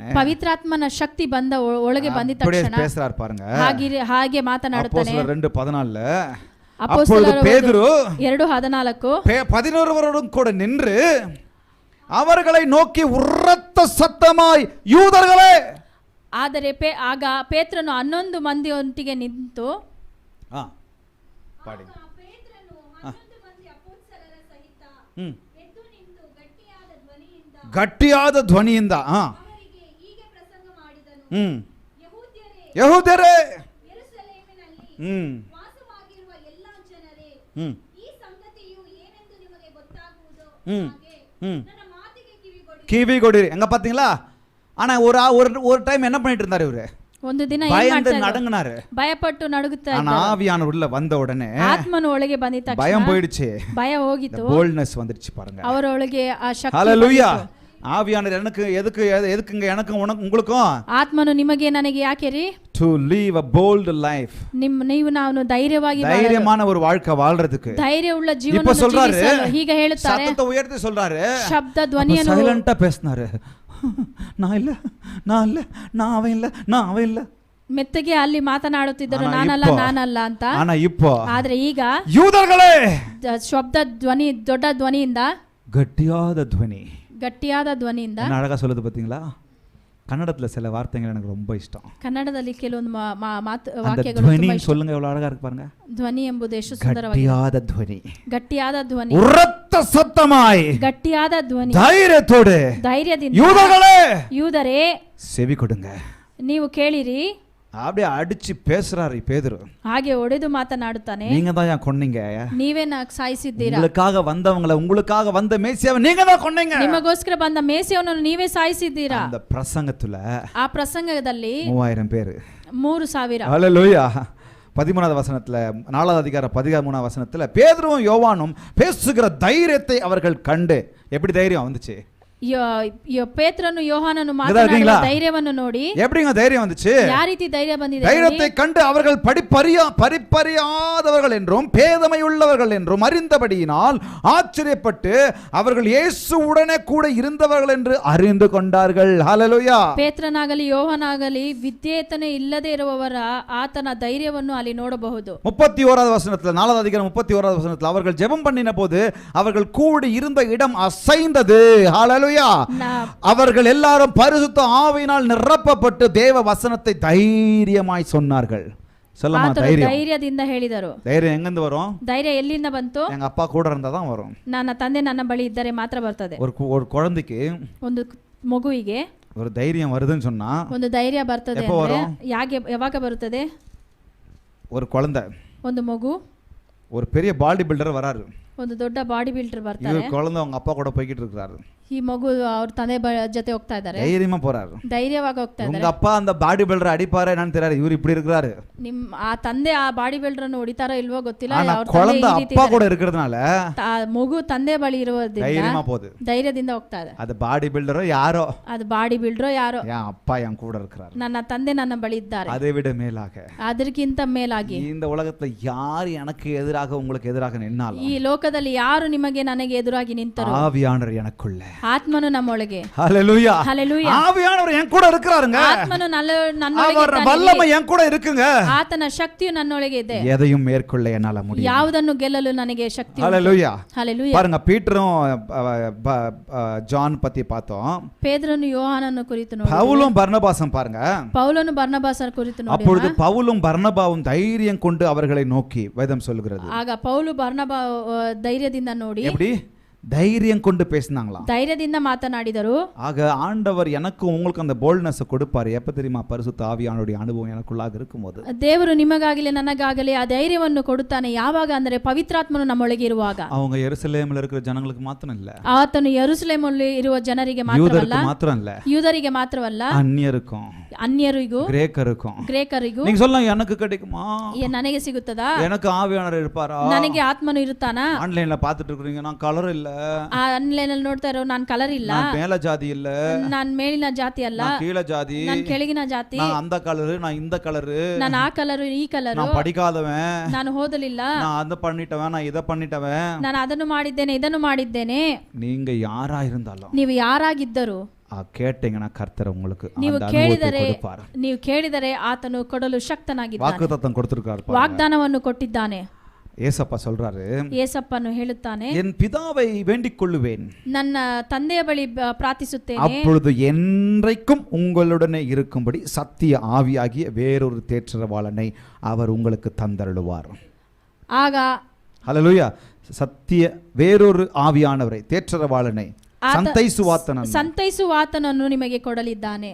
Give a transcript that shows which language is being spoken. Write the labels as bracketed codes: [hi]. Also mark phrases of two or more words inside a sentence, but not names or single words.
[kn] ಪವಿತ್ರಾತ್ಮನ ಶಕ್ತಿ ಬಂದ ಒಳಗೆ ಬಂದ ತಕ್ಷಣ [ta] பேசுறார் பாருங்க. [kn] ಹಾಗೆ ಮಾತನಾಡುತ್ತಾನೆ. [ta] அப்போஸ்தலர் 2:14 அப்போஸ்தலர் 2:14 11 கூட நின்று அவர்களை நோக்கி உரத்த சத்தமாய், யூதர்களே. [kn] ಆದರೆ ಆಗ ಪೇತ್ರನು 11 ಮಂದಿ ಒಟ್ಟಿಗೆ ನಿಂತು ಗಟ್ಟಿಯಾದ ಧ್ವನಿಯಿಂದ ಯೆಹೂದ್ಯರೇ, ಕಿವಿ ಕೊಡಿರಿ. [ta] எங்க பாத்தீங்களா? ஆனா ஒரு டைம் என்ன பண்ணிட்டு இருந்தாரு இவரு? [kn] ಒಂದು ದಿನ [ta] பயந்து நடுங்கினாரு. [kn] ಭಯಪಟ್ಟು ನಡುಗುತ್ತಾ [ta] ஆனா ஆவியானவர் உள்ள வந்த உடனே [kn] ಆತ್ಮನು ಒಳಗೆ ಬಂದ ತಕ್ಷಣ [ta] பயம் போயிடுச்சு. [kn] ಭಯ ಹೋಗಿತು. [ta] boldness வந்துருச்சு பாருங்க. [kn] ಅವರ ಒಳಗೆ ಆ ಶಕ್ತಿ. [ta] ஹalleluya. ஆவியானவர் எதுக்குங்க எனக்கும் உங்களுக்கும்? [kn] ಆತ್ಮನು ನಿಮಗೆ ನನಗೆ ಯಾಕೆ ರೀ? [en] to live a bold life. [kn] ನೀವು ನಾನು [ta] தைரியமான ஒரு வாழ்க்கை வாழ்றதுக்கு. [kn] ಧೈರ್ಯವುಳ್ಳ ಜೀವನವನ್ನು ಜೀವಿಸಲು ಹೀಗೆ ಹೇಳುತ್ತಾರೆ. [ta] சத்தத்தை உயர்த்தி சொல்றாரு. [kn] ಶಬ್ದ ಧ್ವನಿಯನ್ನು [ta] ಸೈಲೆಂಟಾ பேசினாரு. நான் அவன் இல்ல [kn] ಮೆತ್ತಗೆ ಅಲ್ಲಿ ಮಾತನಾಡುತ್ತಿದ್ದರು, ನಾನಲ್ಲ ಅಂತ. [ta] ಆனா இப்போ [kn] ಆದ್ರೆ ಈಗ [ta] ಯೂದர்களே [kn] ಶಬ್ದ ಧ್ವನಿ, ದೊಡ್ಡ ಧ್ವನಿಯಿಂದ, ಗಟ್ಟಿಯಾದ ಧ್ವನಿಯಿಂದ [ta] என்ன அழகா சொல்லுது பாத்தீங்களா? கன்னடத்துல சில வார்த்தைகள் எனக்கு ரொம்ப இஷ்டம். [kn] ಕನ್ನಡದಲ್ಲಿ ಕೆಲವೊಂದು ವಾಕ್ಯಗಳು ಧ್ವನಿ [ta] சொல்லுங்க, எவ்வளவு அழகா இருக்கு பாருங்க. [kn] ಧ್ವನಿ ಎಂಬುದು ಎಷ್ಟು ಸುಂದರವಾಗಿದೆ. ಗಟ್ಟಿಯಾದ ಧ್ವನಿ, [ta] உரத்த சத்தமாய், [kn] ಗಟ್ಟಿಯಾದ ಧ್ವನಿ, ಧೈರ್ಯದಿಂದ, ಯೂದರೇ [ta] செவி கொடுங்க, [kn] ನೀವು ಕೇಳಿರಿ. [ta] அப்படியே அடிச்சு பேசுறாரு பேதுரு. [kn] ಹಾಗೆ ಒಡೆದು ಮಾತನಾಡುತ್ತಾನೆ. [ta] நீங்க தான் ஏன் கொன்னீங்க? [kn] ನೀವೇ ಸಾಯಿಸಿದ್ದೀರಾ. [ta] உங்களுக்காக வந்த மேசியாவை நீங்க தான் கொன்னீங்க. [kn] ನಿಮಗೋಸ್ಕರ ಬಂದ ಮೇಸಿಯವನನ್ನು ನೀವೇ ಸಾಯಿಸಿದ್ದೀರಾ. [ta] அந்த பிரசங்கத்துல [kn] ಆ ಪ್ರಸಂಗದಲ್ಲಿ [ta] 3000 பேர், 3000. ஹalleluya. 13வது வசனத்துல, 4வது அதிகாரம் 13வது வசனத்துல பேதுருவும் யோவானும் பேசுகிற தைரியத்தை அவர்கள் கண்டு, எப்படி தைரியம் வந்துச்சு? [kn] ಪೇತ್ರನು ಯೋಹಾನನು ಮಾತನಾಡುವ ಧೈರ್ಯವನ್ನು ನೋಡಿ [ta] எப்படிங்க தைரியம் வந்துச்சு? [kn] ಯಾವ ರೀತಿ ಧೈರ್ಯ ಬಂದಿದೆ? [ta] தைரியத்தை கண்டு அவர்கள் படிப்பறியாதவர்கள் என்றும் பேதமையுள்ளவர்கள் என்றும் அறிந்தபடியினால் ஆச்சரியப்பட்டு அவர்கள் இயேசு உடனே கூட இருந்தவர்கள் என்று அறிந்து கொண்டார்கள். ஹalleluya. [kn] ಪೇತ್ರನಾಗಲಿ ಯೋಹಾನಾಗಲಿ ವಿದ್ಯೇತನೆ ಇಲ್ಲದೆ ಇರುವವರ ಆತನ ಧೈರ್ಯವನ್ನು ಅಲ್ಲಿ ನೋಡಬಹುದು. [ta] 31வது வசனத்துல, 4வது அதிகாரம் 31வது வசனத்துல அவர்கள் ஜெபம் பண்ணின போது அவர்கள் கூடி இருந்த இடம் அசைந்தது. ஹalleluya. அவர்கள் எல்லாரும் பரிசுத்த ஆவியினால் நிரப்பப்பட்டு தேவ வசனத்தை தைரியமாய் சொன்னார்கள். சொல்லமா தைரியம்? [kn] ಧೈರ್ಯದಿಂದ ಹೇಳಿದರು. [ta] தைரியம் எங்கிருந்து வரும்? [kn] ಧೈರ್ಯ ಎಲ್ಲಿಂದ ಬಂತು? [ta] எங்க அப்பா கூட இருந்தா தான் வரும். [kn] ನನ್ನ ತಂದೆ ನನ್ನ ಬಳಿ ಇದ್ದರೆ ಮಾತ್ರ ಬರ್ತದೆ. [ta] ஒரு குழந்தைக்கு, [kn] ಒಂದು ಮಗುವಿಗೆ [ta] ஒரு தைரியம் வருதுன்னு சொன்னா, [kn] ಒಂದು ಧೈರ್ಯ ಬರ್ತದೆ ಅಂದ್ರೆ ಯಾವಾಗ ಬರುತ್ತದೆ? [ta] ஒரு குழந்தை, [kn] ಒಂದು ಮಗು, [ta] ஒரு பெரிய [en] body builder [ta] வராரு. [kn] ಒಂದು ದೊಡ್ಡ [en] body builder [kn] ಬರ್ತಾರೆ. [ta] குழந்தை அவங்க அப்பா கூட போய்கிட்டு இருக்காரு. [kn] ಈ ಮಗು ಅವ್ರ ತಂದೆ ಜೊತೆ ಹೋಗ್ತಾ ಇದ್ದಾರೆ, [ta] தைரியமா போறாரு. [kn] ಧೈರ್ಯವಾಗಿ ಹೋಗ್ತಾ [ta] உங்க [kn] ಇದ್ದಾರೆ. [ta] அப்பா அந்த [en] body builder [ta] அடிப்பாரு என்னன்னு தெரியாது, இவர் இப்படி இருக்கிறாரு. [kn] ಆ ತಂದೆ ಆ [en] body builder [kn] ಅನ್ನು ಹೊಡಿತಾರೋ ಇಲ್ವೋ ಗೊತ್ತಿಲ್ಲ. [ta] ஆனா [kn] ಅವ್ರ [ta] குழந்தை அப்பா கூட இருக்கிறதுனால [kn] ಮಗು ತಂದೆ ಬಳಿ ಇರೋದ್ರಿಂದ [ta] தைரியமா போகுது. [kn] ಧೈರ್ಯದಿಂದ ಹೋಗ್ತಾ ಇದೆ. [ta] அது [en] body buildero [ta] யாரோ, [kn] ಅದು [en] body buildero [kn] ಯಾರೋ, [ta] என் அப்பா என் கூட இருக்கிறாரு, [kn] ನನ್ನ ತಂದೆ ನನ್ನ ಬಳಿ ಇದ್ದಾರೆ. [ta] அதை விட மேலாக [kn] ಅದಕ್ಕಿಂತ ಮೇಲಾಗಿ [ta] இந்த உலகத்துல யார் எனக்கு எதிராக உங்களுக்கு எதிராக நின்னாலும் [kn] ಈ ಲೋಕದಲ್ಲಿ ಯಾರು ನಿಮಗೆ ನನಗೆ ಎದುರಾಗಿ ನಿಂತರು, [ta] ஆவியானவர் எனக்குள்ள. [kn] ಆತ್ಮನು ನಮ್ಮೊಳಗೆ. [ta] ஹalleluya. [kn] ಹಲ್ಲೆಲೂಯಾ. [ta] ஆவியானவர் என் கூட இருக்கிறாருங்க. [kn] ಆತ್ಮನು ನನ್ನೊಳಗೆ [ta] அவர் வல்லமை என் கூட இருக்குங்க. [kn] ಆತನ ಶಕ್ತಿಯು ನನ್ನೊಳಗೆ ಇದೆ. [ta] எதையும் மேற்கொள்ள என்னால முடியும். [kn] ಯಾವುದನ್ನು ಗೆಲ್ಲಲು ನನಗೆ ಶಕ್ತಿ. [ta] ஹalleluya. [kn] ಹಲ್ಲೆಲೂಯಾ. [ta] பாருங்க, பீட்டரும் ஜான் பத்தி பார்த்தோம். [kn] ಪೇತ್ರನು ಯೋಹಾನನ ಕುರಿತು ನೋಡಿ, [ta] பவுலும் பர்னபாசும் பாருங்க. [kn] ಪೌಲನು ಬರ್ನಬಾಸರ ಕುರಿತು ನೋಡಿ. [ta] அப்பொழுது பவுலும் பர்னபாவும் தைரியம் கொண்டு அவர்களை நோக்கி வேதம் சொல்கிறது. [kn] ಆಗ ಪೌಲು ಬರ್ನಬಾ ಧೈರ್ಯದಿಂದ ನೋಡಿ, [ta] எப்படி தைரியம் கொண்டு பேசினாங்களாம், [kn] ಧೈರ್ಯದಿಂದ ಮಾತನಾಡಿದರು. [ta] ஆக ஆண்டவர் எனக்கும் உங்களுக்கு அந்த போல்ட்னஸ் கொடுப்பாரு. எப்ப தெரியுமா? பரிசுத்த ஆவியானுடைய அனுபவம் எனக்குள்ளாக இருக்கும்போது. [kn] ದೇವರು ನಿಮಗಾಗಲಿ ನನಗಾಗಲಿ ಆ ಧೈರ್ಯವನ್ನು ಕೊಡುತ್ತಾನೆ. ಯಾವಾಗ ಅಂದರೆ ಪವಿತ್ರಾತ್ಮನು ನಮ್ಮೊಳಗೆ ಇರುವಾಗ. [ta] அவங்க எருசலேமில் இருக்கிற ஜனங்களுக்கு மாத்திரம் இல்ல, [kn] ಆತನು ಯೆರೂಸಲೇಮಲ್ಲಿ ಇರುವ ಜನರಿಗೆ ಮಾತ್ರವಲ್ಲ, [ta] யூதருக்கு மாத்திரம் இல்ல, [kn] ಯೂದರಿಗೆ ಮಾತ್ರವಲ್ಲ, [ta] அந்நியருக்கும் [kn] ಅನ್ಯರಿಗೂ [ta] கிரேக்கருக்கும். நீங்க சொல்லலாம், எனக்கு கிடைக்குமா, [kn] ನನಗೆ ಸಿಗುತ್ತದಾ, [ta] எனக்கு ஆவியானவர் இருப்பாரா, [kn] ನನಗೆ ಆತ್ಮನು ಇರುತ್ತಾನಾ. [ta] ஆன்லைன்ல பாத்துட்டு இருக்கீங்க, நான் கலர் இல்ல, [kn] ಆನ್ಲೈನ್ ಅಲ್ಲಿ ನೋಡ್ತಾ ಇರೋ ನಾನು ಕಲರ್ ಇಲ್ಲ, [ta] நான் மேல ஜாதி இல்ல, [kn] ನಾನು ಮೇಲಿನ ಜಾತಿ ಅಲ್ಲ, [ta] நான் கீழ ஜாதி, [kn] ನಾನು ಕೆಳಗಿನ ಜಾತಿ, [ta] நான் அந்த கலர், நான் இந்த கலர், [kn] ನಾನು ಆ ಕಲರ್ ಈ ಕಲರ್, [ta] நான் படிக்காதவன், [kn] ನಾನು ಓದಲಿಲ್ಲ, [ta] நான் அத பண்ணிட்டவன், நான் இத பண்ணிட்டவன், [kn] ನಾನು ಅದನ್ನು ಮಾಡಿದ್ದೇನೆ ಇದನ್ನು ಮಾಡಿದ್ದೇನೆ. [ta] நீங்க யாரா இருந்தாலும் [kn] ನೀವು ಯಾರಾಗಿದ್ದರು [ta] கேட்டீங்கன்னா கர்த்தர் உங்களுக்கு [kn] ನೀವು [ta] அந்த [kn] ಕೇಳಿದರೆ [ta] அனுபவத்தை கொடுப்பார். [kn] ನೀವು ಕೇಳಿದರೆ ಆತನು ಕೊಡಲು ಶಕ್ತನಾಗಿದ್ದಾನೆ. [ta] வாக்குத்தத்தம் கொடுத்திருக்கார். [kn] ವಾಗ್ದಾನವನ್ನು ಕೊಟ್ಟಿದ್ದಾನೆ. [ta] ஏசப்பா சொல்றாரு, [kn] ಏಸಪ್ಪನು ಹೇಳುತ್ತಾನೆ, [ta] என் பிதாவை வேண்டிக் கொள்ளுவேன், [kn] ನನ್ನ ತಂದೆಯ ಬಳಿ ಪ್ರಾರ್ಥಿಸುತ್ತೇನೆ, [ta] அப்பொழுது என்றைக்கும் உங்களுடனே இருக்கும்படி சத்திய ஆவியாகிய வேறொரு தேற்றரவாளனை அவர் உங்களுக்கு தந்தருளுவார். [kn] ಆಗ [ta] ஹல்லேலூயா. சத்திய வேறொரு ஆவியானவரை, தேற்றரவாளனை, [kn] ಸಂತೈಸುವಾತನನ್ನು ನಿಮಗೆ ಕೊಡಲಿದ್ದಾನೆ.